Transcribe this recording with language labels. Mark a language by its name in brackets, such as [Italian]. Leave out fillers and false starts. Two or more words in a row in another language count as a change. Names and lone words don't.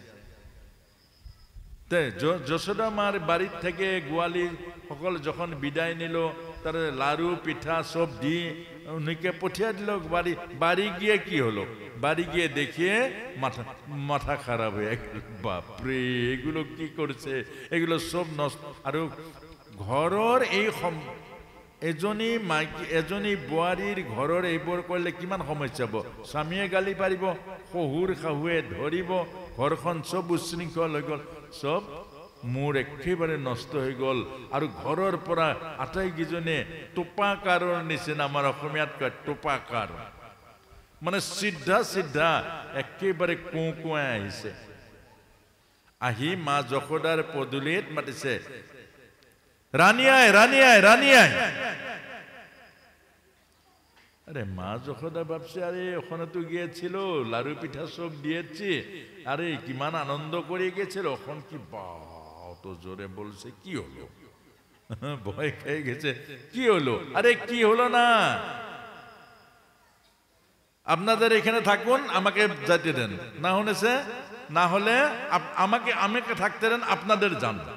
[Bangla] যশোদা মার বাড়ির থেকে গোয়ালি সকল যখন বিদায় নিল তার লাড়ু পিঠা সব দিয়ে উনিকে পঠিয়ে দিল বাড়ি গিয়ে কি হলো বাড়ি গিয়ে দেখিয়ে মাথা খারাপ হয়ে গেল বাপরে এগুলো কি করছে এগুলো সব নষ্ট আর [Assamese] ঘৰৰ এই এজনী বোৱাৰীৰ ঘৰৰ এইবোৰ কৰিলে কিমান সমস্যা হ'ব স্বামীয়ে গালি পাৰিব শহুৰ শাহুৱে ধৰিব ঘৰখন সব উশৃংখল হৈ গ'ল সব মোৰ একেবাৰে নষ্ট হৈ গ'ল আৰু ঘৰৰ পৰা আটাইকেইজনে টোপাকাৰৰ নিচিনা আমাৰ অসমীয়াত কয় টোপাকাৰ মানে চিধা একেবাৰে কোঁকোৱাই আহিছে আহি মা যশোদাৰ পদূলিত মাতিছে রানী আয় রানী আয় রানী আয় [Bangla] আরে মা যশোদা ভাবছে আরে ওখানে তো গিয়েছিল লাড়ু পিঠা সব দিয়েছি আরে কিমান আনন্দ করে গেছিল ওখান কি বা অত জোরে বলছে কি হলো ভয় খেয়ে গেছে কি হলো আরে কি হলো না আপনাদের এখানে থাকুন, আমাকে যেতে দেন, না হলেছে না হলে আমাকে থাকতে দেন, আপনাদের যান।